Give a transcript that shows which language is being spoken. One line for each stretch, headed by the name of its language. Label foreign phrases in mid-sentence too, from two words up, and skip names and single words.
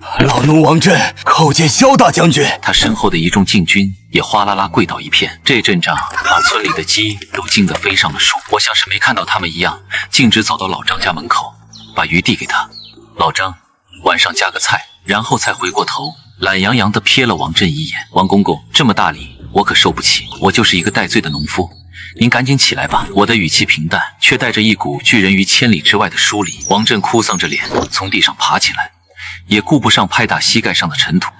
Chinese: 老奴王振叩見蕭大將軍。他身後的一眾禁軍也嘩啦啦跪倒一片。這陣仗把村裡的雞都驚得飛上了樹。我像是沒看到他們一樣，徑直走到老張家門口，把魚遞給他。老張，晚上加個菜。然後才回過頭，懶洋洋地瞥了王振一眼。王公公，這麼大禮我可受不起，我就是一個戴罪的農夫，您趕緊起來吧。我的語氣平淡，卻帶着一股拒人於千里之外的疏離。王振哭喪着臉從地上爬起來，也顧不上拍打膝蓋上的塵土。